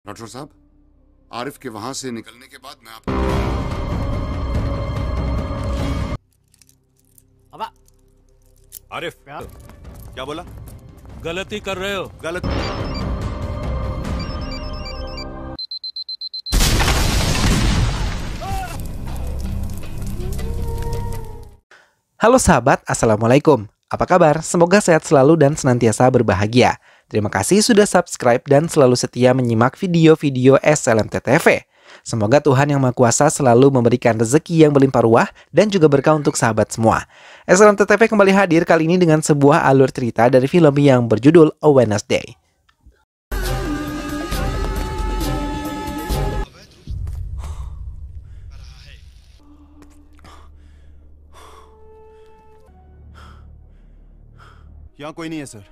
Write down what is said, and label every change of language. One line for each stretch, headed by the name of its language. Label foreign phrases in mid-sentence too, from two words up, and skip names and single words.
Hindi: डॉक्टर साहब, आरिफ के वहां से निकलने के बाद मैं आपको अबा आरिफ क्या? क्या बोला? गलती कर रहे हो। गलत।
Indonesian: Halo sahabat, Assalamualaikum. Apa kabar? Semoga sehat selalu dan senantiasa berbahagia. Terima kasih sudah subscribe dan selalu setia menyimak video-video SLMT TV. Semoga Tuhan Yang Maha Kuasa selalu memberikan rezeki yang berlimpah ruah dan juga berkah untuk sahabat semua. SLMT TV kembali hadir kali ini dengan sebuah alur cerita dari film yang berjudul A Wednesday.
Hindi: यहाँ कोई नहीं है सर।